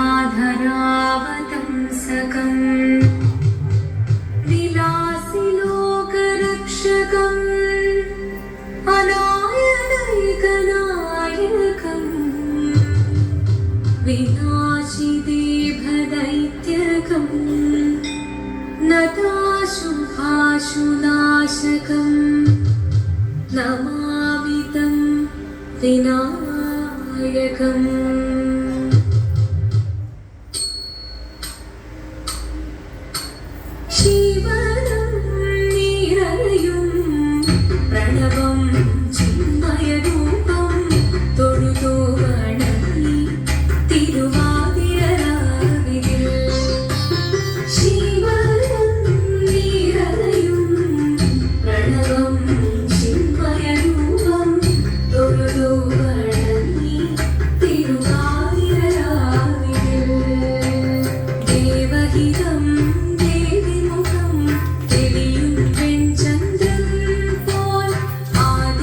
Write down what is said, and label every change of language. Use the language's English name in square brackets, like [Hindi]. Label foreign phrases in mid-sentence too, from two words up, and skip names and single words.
[Sanskrit] धरावतंसकं विलासिलोकरक्षकम् अनायनैकनायकम् विनाशिदेभदैत्यकम् नताशुभाशुनाशकम् नमामि तं विनायकम् शिवनं निरयुं प्रणवं चिन्मयरूपं [Malayalam] തൊഴുതു വണങ്ങി തിരുവാതിരരാവിതിൽ [Sanskrit] ശിവനം നിരയും പ്രണവം ചിന്മയരൂപം [Malayalam] തൊഴുതു വണങ്ങി തിരുവാതിരരാവിതിൽ ദേവഹിതം ദേവിമുഖം തെളിയും വെൺചന്ദ്രൻ പോൽ